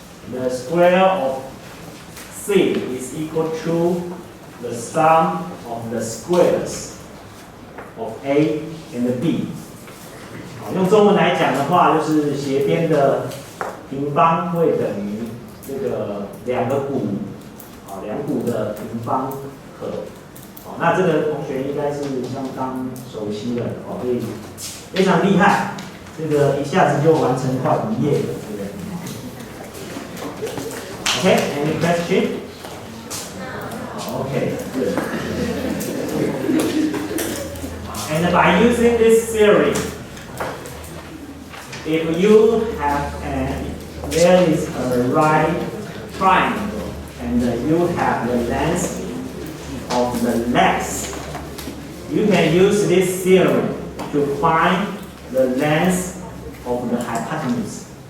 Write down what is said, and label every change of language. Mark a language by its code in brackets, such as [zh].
[en] The square of C is equal to the sum of the squares of A and B. [zh] 用中文来讲的话，就是斜边的平方会等于这个两个股，两股的平方和。那这个同学应该是相当熟悉的，所以非常厉害，这个一下子就完成快一页的，对不对 ？ [en] Okay, any question? Okay, good. And by using this theory, if you have there is a right triangle and you have the length of the legs, you can use this theorem to find the length of the hypotenuse.